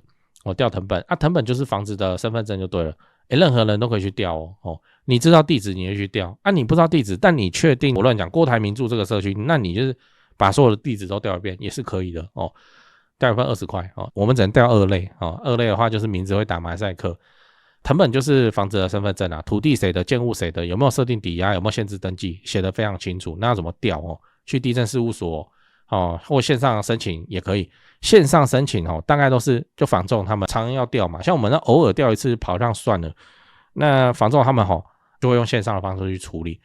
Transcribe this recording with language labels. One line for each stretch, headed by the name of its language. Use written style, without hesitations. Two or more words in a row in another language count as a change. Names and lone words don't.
Chinese: 調謄本謄本就是房子的身份證就對了。任何人都可以去調你知道地址你就去調你不知道地址，但你確定我亂講郭台銘住這個社區，那你就是把所有的地址都調一遍也是可以的調一份20塊我們只能調2類2類的話就是名字會打馬賽克，謄本就是房子的身份證啊，土地誰的，建物誰的，有沒有設定抵押，有沒有限制登記，寫得非常清楚。那要怎麼調去地政事務所或線上申請也可以。線上申請大概都是就房仲他們常常要調嘛，像我們偶爾調一次跑上算了，那房仲他們就會用線上的方式去處理。